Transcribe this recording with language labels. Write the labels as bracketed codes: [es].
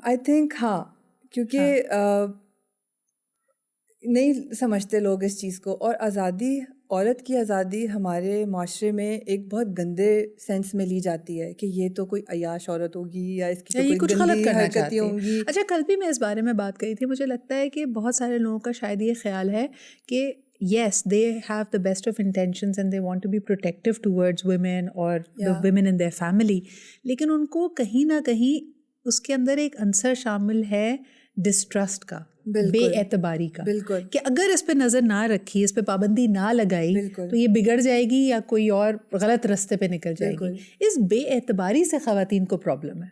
[en] I think [ur] ہاں، کیونکہ نہیں سمجھتے لوگ اس چیز کو. اور آزادی، عورت کی آزادی ہمارے معاشرے میں ایک بہت گندے سینس میں لی جاتی ہے کہ یہ تو کوئی عیاش عورت ہوگی، یا اس کی تو کوئی کچھ غلط گندی کرنا حرکتیں چاہتی ہوں گی. اچھا، کل بھی میں اس بارے میں بات کری تھی. مجھے لگتا ہے کہ بہت سارے لوگوں کا شاید یہ خیال ہے کہ [en] yes, they have the best of intentions and they want to be protective towards women or the women in their family. [ur] لیکن ان کو کہیں نہ کہیں اس کے اندر ایک عنصر شامل ہے ڈسٹرسٹ کا، بے اعتباری کا، کہ اگر اس پہ نظر نہ رکھی، اس پہ پابندی نہ لگائی تو یہ بگڑ جائے گی یا کوئی اور غلط رستے پہ نکل جائے گی. اس بے اعتباری سے خواتین کو پرابلم ہے.